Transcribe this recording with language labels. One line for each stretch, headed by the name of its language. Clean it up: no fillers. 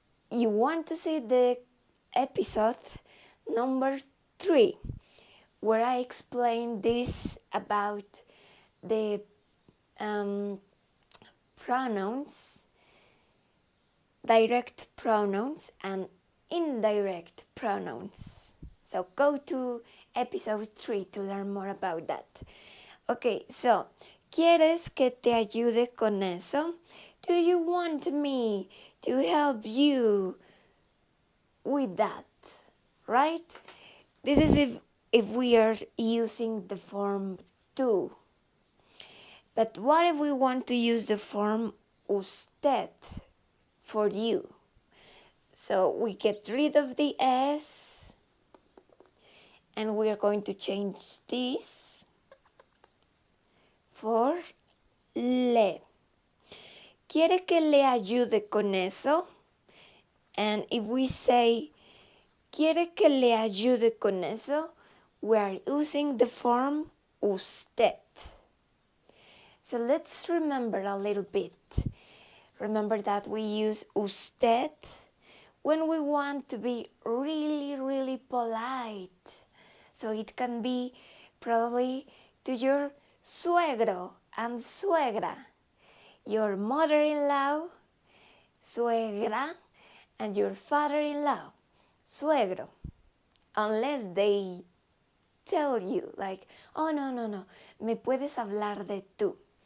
English: you want to see the episode number 3, where I explain this about the pronouns, direct pronouns and indirect pronouns. So go to episode 3 to learn more about that. Okay, so,
Spanish: ¿quieres que te ayude con eso?
English: Do you want me to help you with that? Right? This is if we are using the form tú. But what if we want to use the form usted for you? So we get rid of the S and we are going to change this for le.
Spanish: ¿Quiere que le ayude con eso?
English: And if we say
Spanish: ¿quiere que le ayude con eso?
English: We are using the form usted. So let's remember a little bit. Remember that we use usted when we want to be really, really polite. So it can be probably to your suegro and suegra, your mother-in-law suegra, and your father-in-law, suegro. Unless they tell you like, oh no,
Spanish: me puedes hablar de tú.